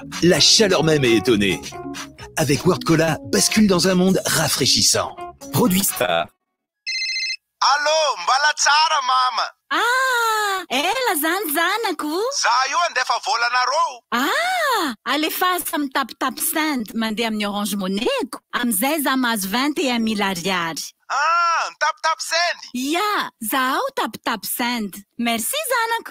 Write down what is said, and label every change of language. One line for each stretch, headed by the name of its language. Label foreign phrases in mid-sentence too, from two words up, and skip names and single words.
French: La chaleur même est étonnée. Avec World Cola, bascule dans un monde rafraîchissant. Produit Star.
Malagasy: Allô, mbala tsara mama. Ela zany zanako. Za io andefa volanareo. Alefasa mitapitapy sand mandeha amin'ny Orange Money-ko. Amizay za mahazo 21 000 ariary. Mitapitapy sand? Ya, zaho tapitapy sand. Merci zanako.